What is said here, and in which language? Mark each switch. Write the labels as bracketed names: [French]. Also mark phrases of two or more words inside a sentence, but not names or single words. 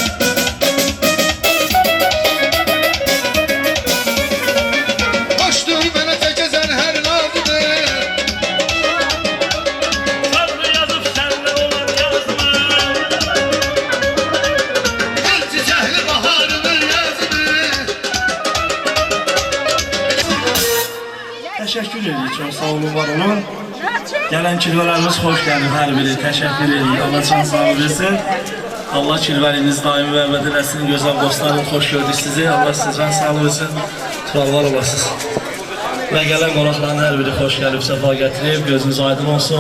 [Turkish] Hoştur bana tekezen her nazıdır. Sarı yazıp senle olan yazımı. Gül çiçekli baharının yazını. [Azerbaijani] Teşekkür edirik, çok sağ olun, var olun. Gələn kirvələrimiz xoş gəlir hər biri, təşəkkür edirik. Allah can sağlığı versin. Allah kirvəliniz daimi və əbəd eləsin. Gözəl dostlarım, xoş gördük sizi. Allah sizə can sağlığı versin. Krallar olasınız. Və gələn qonaqların hər biri xoş gəlib, səfa gətirib, gözünüz aydın olsun.